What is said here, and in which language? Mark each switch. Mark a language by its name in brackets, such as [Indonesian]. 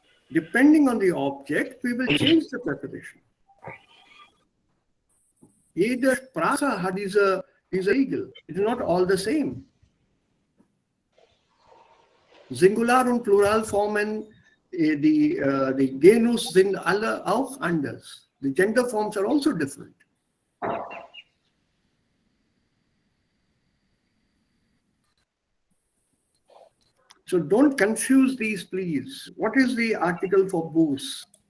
[English] Depending on the object, we will change the preposition. [German] Jede Sprache hat diese Regel. [English] It is not all the same. [German] Singular und Pluralformen, die Genus sind alle auch anders. [English] The gender forms are also different. So don't confuse these, please. What is the article for booze?